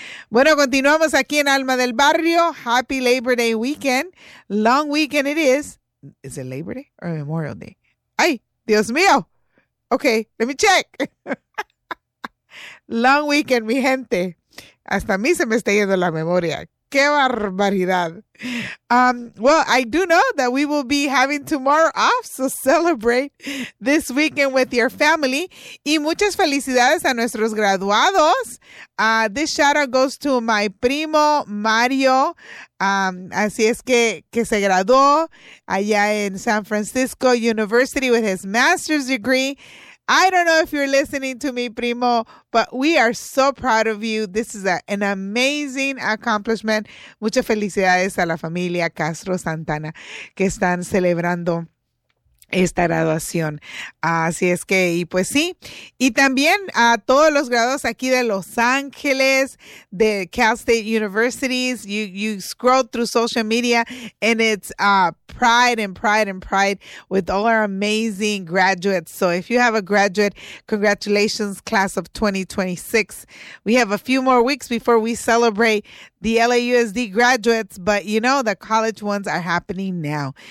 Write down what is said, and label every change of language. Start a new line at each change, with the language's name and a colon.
Spanish: Bueno, continuamos aquí en Alma del Barrio.
English: Happy Labor Day Weekend. Long weekend it is. ¿Es el Labor Day o Memorial Day?
Spanish: ¡Ay, Dios mío!
English: Ok, let me check. Long weekend,
Spanish: mi gente. Hasta a mí se me está yendo la memoria. ¡Qué barbaridad!
English: Well, I do know that we will be having tomorrow off, so celebrate this weekend with your family.
Spanish: Y muchas felicidades a nuestros graduados.
English: This shout-out goes to my primo Mario.
Spanish: Así es que se graduó allá en San Francisco University
English: with his master's degree. I don't know if you're listening to me, primo, but we are so proud of you. This is an amazing accomplishment.
Spanish: Muchas felicidades a la familia Castro Santana que están celebrando esta graduación. Así es que, y pues sí. Y también a todos los graduados aquí de Los Ángeles, de Cal State Universities.
English: You scroll through social media and it's pride and pride and pride with all our amazing graduates. So if you have a graduate, congratulations, class of 2026. We have a few more weeks before we celebrate the LAUSD graduates, but you know, the college ones are happening now.